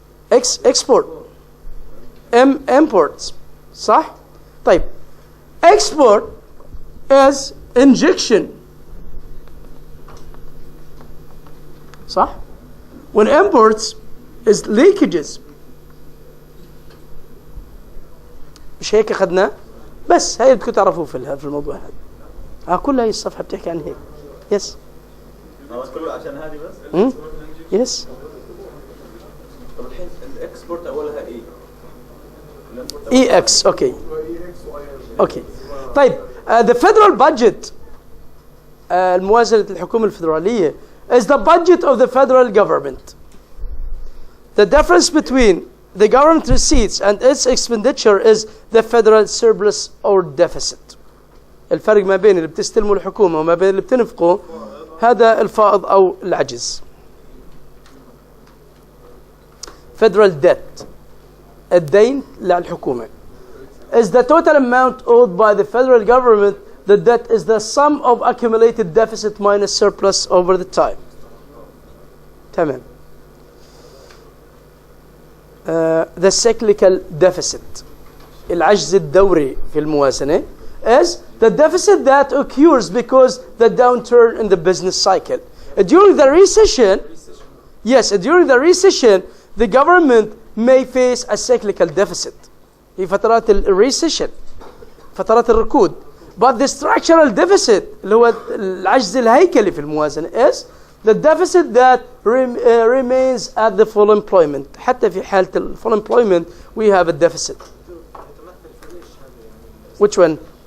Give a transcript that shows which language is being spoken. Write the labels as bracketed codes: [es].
[en] X export, M imports, صح? طيب. Export is injection. صح؟ والimports is leakages. [ar] مش هيك أخذنا؟ بس هاي بدكم تعرفوه في الموضوع هذا. كل هاي الصفحة بتحكي عن هيك. [en] Yes. [ar] كله عشان هذه بس؟ [en] Yes. [ar] طب الحين الاكسبورت أولها إيه؟ [en] EX. Okay. Okay. طيب the federal budget [ar] الموازنة الحكومة الفيدرالية [en] is the budget of the federal government. The difference between the government receipts and its expenditure is the federal surplus or deficit. [ar] الفرق ما بين اللي بتستلمه الحكومة وما بين اللي بتنفقه هذا الفائض أو العجز. [en] Federal debt [ar] الدين للحكومة [en] is the total amount owed by the federal government. The debt is the sum of accumulated deficit minus surplus over the time. [ar] تمام. [en] The cyclical deficit [ar] العجز الدوري في الموازنة [en] is the deficit that occurs because the downturn in the business cycle. During the recession, during the recession, the government may face a cyclical deficit. [ar] في فترات الريسيشن فترات الركود. [en] But the structural deficit [ar] اللي هو العجز الهيكلي في الموازنة [en] is the deficit that remains at the full employment. [ar] حتى في حالة [en] full employment we have a deficit. Which one?